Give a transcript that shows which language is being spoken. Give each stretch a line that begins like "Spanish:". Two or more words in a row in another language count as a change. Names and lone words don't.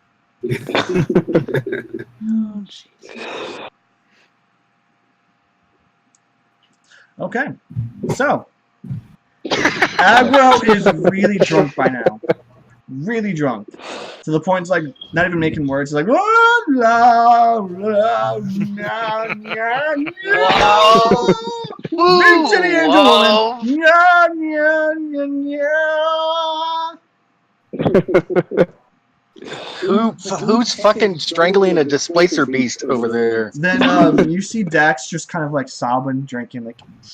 English: Oh, Jesus. Okay, so Agro is really drunk by now. Really drunk. To the point it's like not even making words. It's like "Oh, la, la, na, na, na." Big titty angel woman. Nya, nya, nya, nya. Who's fucking strangling a displacer beast over there? Then you see Dax just kind of like sobbing, drinking like.